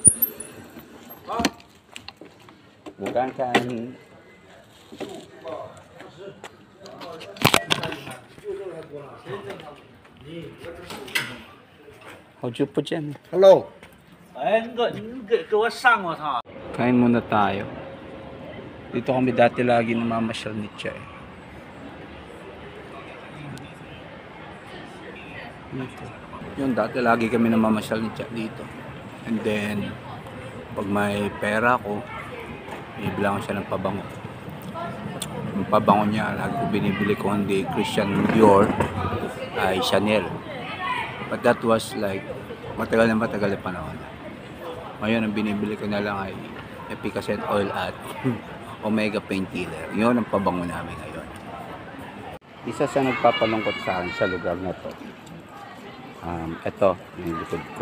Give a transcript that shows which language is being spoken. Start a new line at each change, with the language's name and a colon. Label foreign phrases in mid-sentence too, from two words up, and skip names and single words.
Chinese: bukan kan? 好久不见。 Hello。哎，你给我上过他。
Filipino: Kain muna tayo. Dito kami dati lagi namamasyal ni Chay. Dito. Yun, dati lagi kami namamasyal ni Chay dito.
English: And then,
Filipino: pag may pera ko, bibila ko siya ng pabango. Yung pabango niya, lagi ko binibili ko, hindi Christian Dior, ay Chanel.
English: But that was like,
Filipino: matagal na panahon. Ngayon, ang binibili ko na lang ay Efficacy Oil at Omega Painkiller. Yun ang pabango namin ngayon. Isa sa nagpapalungkot sa akin sa lugar na to. Ito, yung likod ko.